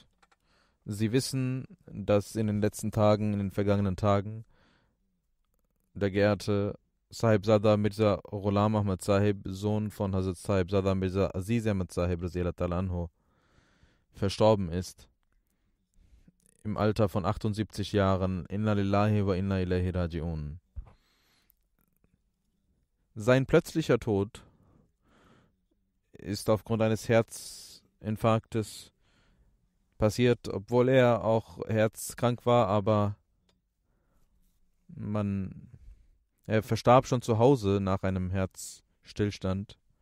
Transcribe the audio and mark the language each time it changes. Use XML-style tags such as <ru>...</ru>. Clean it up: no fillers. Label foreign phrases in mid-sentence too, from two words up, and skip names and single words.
<de>Sie wissen, dass in den letzten Tagen, in den vergangenen Tagen, der geehrte Sahibzada Mirza Ghulam Ahmad Sahib, Sohn von Hazrat Sahibzada Mirza Aziz Ahmad Sahib anhu, verstorben ist. Im Alter von 78 Jahren.</de> <ar>إنا لله وإنا إليه راجعون.</ar> <de>Sein plötzlicher Tod ist aufgrund eines Herzinfarktes passiert, obwohl er auch herzkrank war, aber er verstarb schon zu Hause nach einem Herzstillstand.</de>